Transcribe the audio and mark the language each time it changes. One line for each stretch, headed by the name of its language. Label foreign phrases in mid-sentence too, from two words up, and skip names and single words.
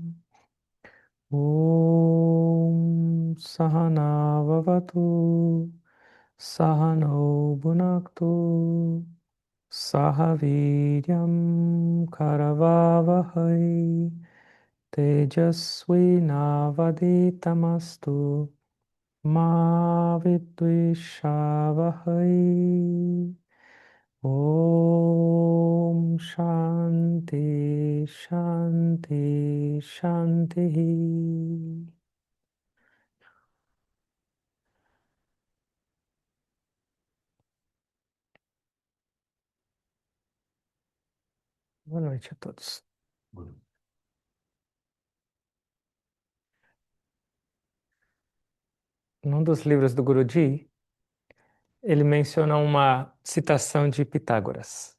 Sanskrit: ॐ सह नाववतु सह नौ भुनक्तु सह वीर्यं करवावहै तेजस्वि नावधीतमस्तु मा विद्विषावहै. ॐ शान्तिः शान्तिः शान्तिः.
Portuguese: Boa noite a todos. Num dos livros do Guruji, ele menciona uma citação de Pitágoras.